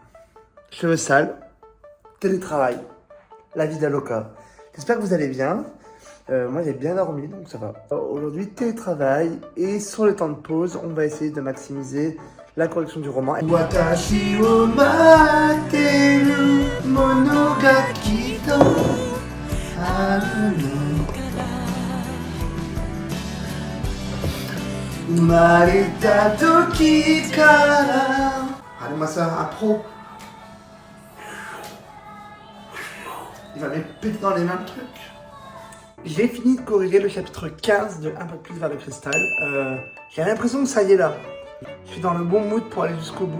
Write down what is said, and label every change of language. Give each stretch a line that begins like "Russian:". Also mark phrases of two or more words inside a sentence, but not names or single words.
French: Cheveux sales, télétravail, la vie d'Aloca. J'espère que vous allez bien. Moi j'ai bien dormi donc ça va. Aujourd'hui télétravail et sur le temps de pause on va essayer de maximiser la correction du roman.
Japanese: 私を待てる物書きとあるの生まれた時から.
French: Allez ma soeur, un pro. Il va me péter dans les mains le truc. J'ai fini de corriger le chapitre 15 de Un peu plus vers le cristal. J'ai l'impression que ça y est là. Je suis dans le bon mood pour aller jusqu'au bout.